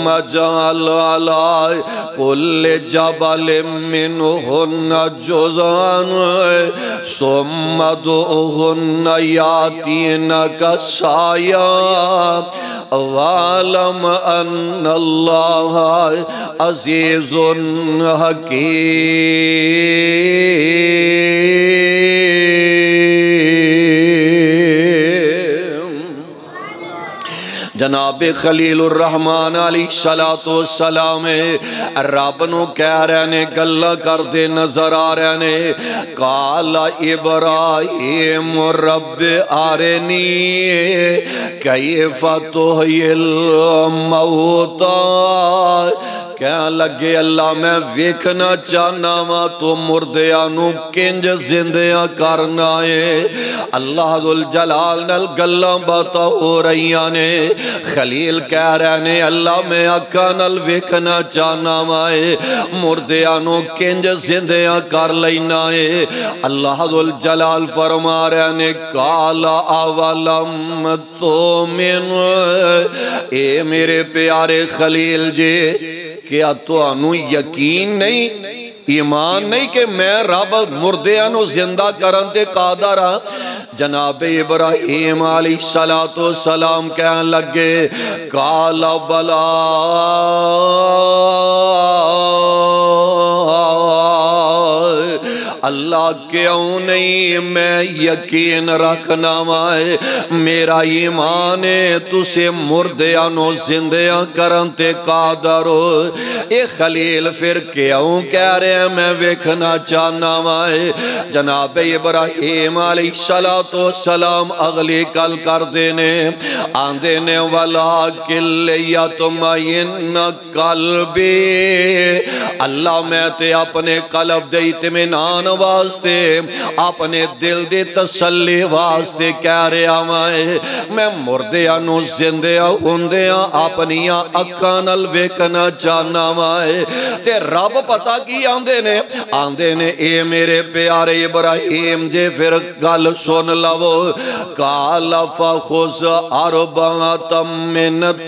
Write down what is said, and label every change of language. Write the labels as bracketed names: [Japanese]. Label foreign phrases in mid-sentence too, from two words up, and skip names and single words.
[Arabic] اجْعَلْ عَلَى كُلِّ جَبَلٍ مِّنْهُنَّ جُزْءًا ثُمَّ ادْعُهُنَّ يَأْتِينَكَ سَعْيًا وَاعْلَمْ أَنَّ اللَّهَ عَزِيزٌ حکیم۔ [Punjabi] جناب خلیل الرحمن علیہ السلام رب نو کہہ رہے نے گلہ کر دے نظر آ رہے نے، [Arabic] قال ابراہیم رب آرنی کیف تحیی الموتى، [Punjabi] کہنے لگے اللہ میں ویکھنا چاہنا وا تو مردیاں کنج زندیاں کرنا ہے۔ اللہ ذوالجلال نال گلاں باتاں ہو رہیاں نے، خلیل کہہ رہے نے اللہ میں اکھاں نال ویکھنا چاہنا وا مردیاں کنج زندیاں کر لینا ہے۔ اللہ ذوالجلال فرما رہے نے [Arabic] قال اولم تؤمن، [Punjabi] اے میرے پیارے خلیل جی کیا تو انو یقین نہیں، ایمان نہیں کہ میں رب مردیاں نو زندہ کرن تے قادر ہاں؟ جناب ابراہیم علیہ السلام کہنے لگے [Arabic] قال بلا [Punjabi] اللہ کیوں نہیں میں یقین رکھنا وائے، میرا ایمان ہے تسے مردیاں نو زندیاں کرن تے قادر ہو۔ اے خلیل پھر کیوں کہہ رہے ہیں میں ویکھنا چاہنا وائے؟ جناب ابراہیم علیہ السلام اگلی کل کر دینے آندے نے [Arabic] وَلَكِنْ لِيَطْمَئِنَّ قَلْبِي، [Punjabi] اللہ میں تے اپنے قلب دے اطمینان واسطے اپنے دل دی تسلی واسطے کہہ رہا میں مردیاں نو زندیاں ہوندیاں اپنیاں اکھاں نال ویکھنا چاہنا تے رب پتہ کی آندے نے اے میرے پیارے ابراہیم جے پھر گل سن لو [Arabic] قال فخذ أربعة من